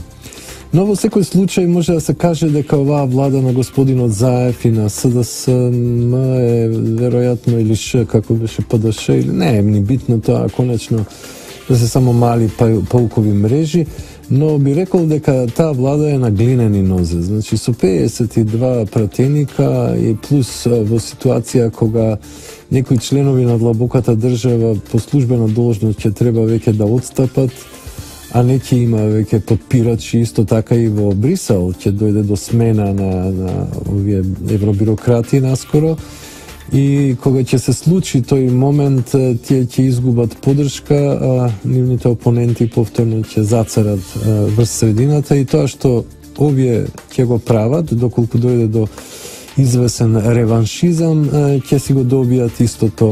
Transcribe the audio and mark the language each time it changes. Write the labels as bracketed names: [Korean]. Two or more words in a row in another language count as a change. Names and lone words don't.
[Macedonian] Но во секој случај може да се каже дека оваа влада на господинот Заев и на СДСМ е веројатно или Ш, како беше ПДШ, или не е ни битно тоа, конечно да се само мали полкови мрежи, но би рекол дека таа влада е на глинени нозе. Значи со 52 пратеника и плюс во ситуација кога некои членови на длабоката држава по службена должност ќе треба веќе да отстапат, а неки има веќе подпирачи исто така и во Брисел, ќе дојде до смена на овије евробирократи наскоро и кога ќе се случи тој момент тије ќе изгубат подршка, а нивните опоненти повторно ќе зацарат врст средината и то што овије ќе го прават, доколку дојде до извесен реваншизам, ќе си го добијат исто то.